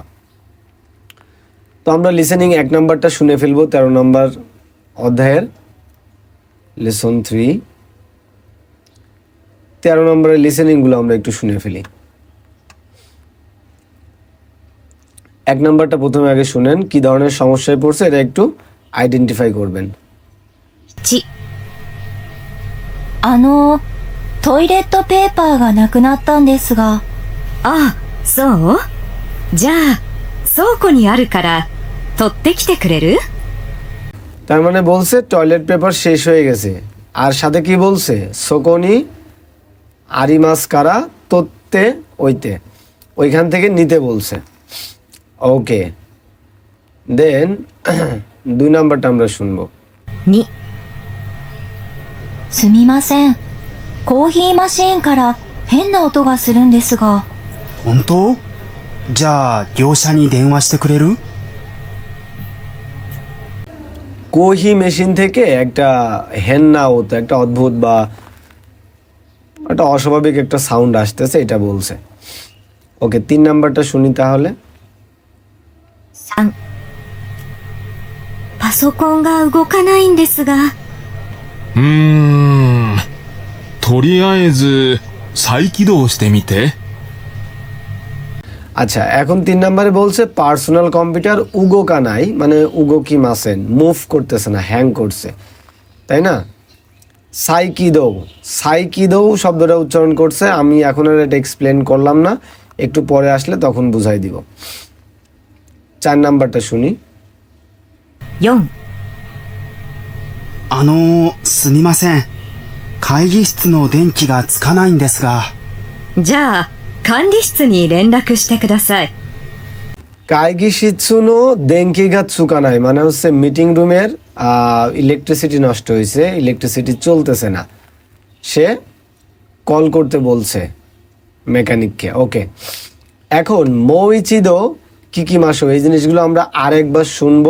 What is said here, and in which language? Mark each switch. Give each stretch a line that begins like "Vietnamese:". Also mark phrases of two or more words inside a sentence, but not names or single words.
Bangla: তো আমরা লিসেনিং 1 নম্বরটা শুনে ফেলবো, 13 নম্বর অধ্যায়ের লেসন 3। 13 নম্বরের লিসেনিংগুলো আমরা একটু শুনে ফেলি। 1 নম্বরটা প্রথমে আগে শুনেন, কি ধরনের সমস্যায় পড়ছে এটা একটু আইডেন্টিফাই করবেন। 1、
Japanese: トイレットペーパーがなくなったんですが。あ、そう？じゃあ、倉庫にあるから取ってきてくれる？
Bangla: তার মানে বলছে টয়লেট পেপার শেষ হয়ে গেছে, আর সাথে কি বলছে
Japanese: 倉庫に あります から 取って きて,
Bangla: ওইখান থেকে নিতে বলছে।
English: Okay, then
Bangla: 2 নাম্বারটা আমরা শুনবো। 2、
Japanese: すみません。コーヒーマシーンから変な音がするんですが。本当？じゃあ業者に電話してくれる？コーヒー マシーン
Bangla: থেকে একটা
Japanese: 変な 音,
Bangla: একটা অদ্ভুত বা একটা অস্বাভাবিক একটা সাউন্ড আসতেছে, এটা বলছে। ওকে, 3 নাম্বারটা শুনি তাহলে। 3、
Japanese: パソコンが動かないんですが。とりあえず再起動してみて。
Bangla: আচ্ছা, এখন 3 নম্বরে বলছে
English: personal computer
Japanese: 動か ない,
Bangla: মানে
Japanese: 動き ません,
Bangla: মুভ করতেছে না, হ্যাং করছে, তাই না? সাইকিদৌ, সাইকিদৌ শব্দটা উচ্চারণ করছে। আমি এখন আর এটা এক্সপ্লেন করলাম না, একটু পরে আসলে তখন বুঝাই দিব। 4 নাম্বারটা শুনি। 4、
Japanese: すみません。会議室の電気がつかないんですが。じゃあ、管理室に連絡してください。会議 室の 電気が つかない
Bangla: মানে হচ্ছে
English: meeting room
Bangla: ইলেকট্রিসিটি নষ্ট হয়েছে, ইলেকট্রিসিটি চলতেছে না, সে কল করতে বলছে মেকানিককে। ওকে, এখন
Japanese: もう一度 聞き ます,
Bangla: এই জিনিসগুলো আমরা আরেকবার শুনবো।